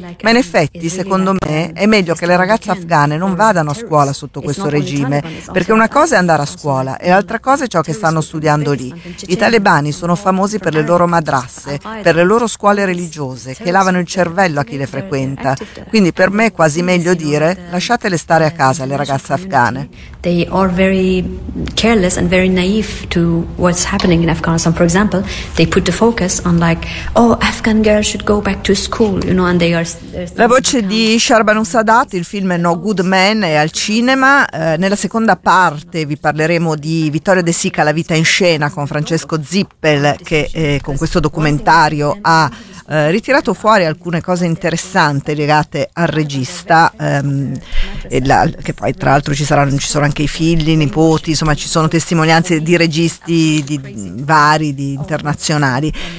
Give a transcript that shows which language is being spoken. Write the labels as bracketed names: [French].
[Italian] Ma in effetti, secondo me, è meglio che le ragazze afghane non vadano a scuola sotto questo regime, perché una cosa è andare a scuola e l'altra cosa è ciò che stanno studiando lì. I talebani sono famosi per le loro madrasse, per le loro scuole religiose, che lavano il cervello a chi le frequenta. Quindi per me è quasi meglio dire lasciatele stare a casa le ragazze afghane. [English] They are very careless and very naive to what's happening in Afghanistan. For example, they put the focus on Afghan girls should go back to school, you know, and they are. [Italian] La voce di Sharban Sadat, il film No Good Man è al cinema. Nella seconda parte vi parleremo di Vittorio De Sica, La vita in scena, con Francesco Zippel, che con questo documentario ha ritirato fuori alcune cose interessanti legate al regista, che poi tra l'altro ci sono anche i figli, i nipoti, insomma ci sono testimonianze di registi di internazionali.